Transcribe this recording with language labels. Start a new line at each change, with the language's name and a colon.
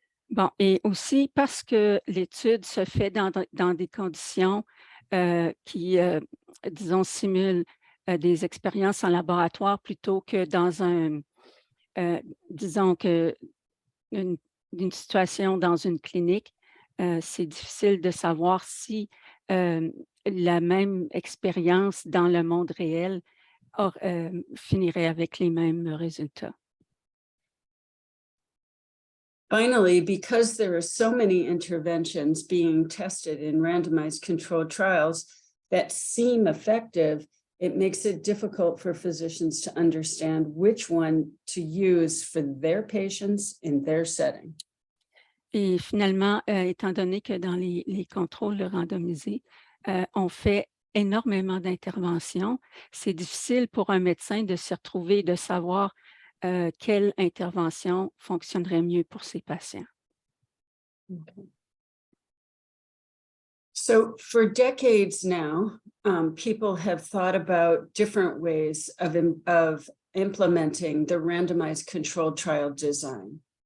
French: Bon, et aussi parce que l'étude se fait dans des conditions qui, disons, simulent des expériences en laboratoire plutôt que dans disons que une situation dans une clinique, c'est difficile de savoir si la même expérience dans le monde réel finirait avec les mêmes résultats.
English: Finally, because there are so many interventions being tested in randomized controlled trials that seem effective, it makes it difficult for physicians to understand which one to use for their patients in their setting.
French: Et finalement, étant donné que dans les contrôles randomisés, on fait énormément d'interventions, c'est difficile pour un médecin de se retrouver, de savoir quelle intervention fonctionnerait mieux pour ses patients. Okay.
English: So for decades now, people have thought about different ways of implementing the randomized controlled trial design.